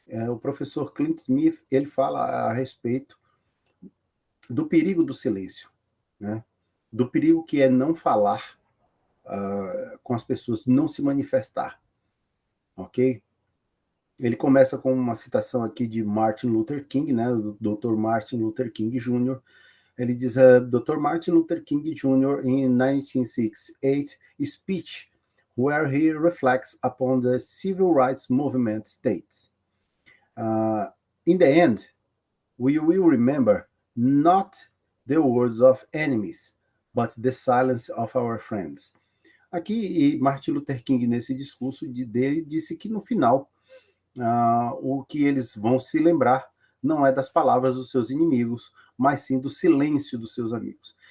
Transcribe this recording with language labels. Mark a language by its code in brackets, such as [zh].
[pt] O professor Clint Smith, ele fala a respeito do perigo do silêncio, né, do perigo que é não falar com as pessoas, não se manifestar, ok? Ele começa com uma citação aqui de Martin Luther King, né, do Dr. Martin Luther King Jr. Ele diz, Dr. Martin Luther King Jr. [en] in 1968 speech where he reflects upon the civil rights movement states. In the end, we will remember not the words of enemies, but the silence of our friends. [pt] Aqui, Martin Luther King, nesse discurso dele, disse que no final, o que eles vão se lembrar não é das palavras dos seus inimigos, mas sim do silêncio dos seus amigos.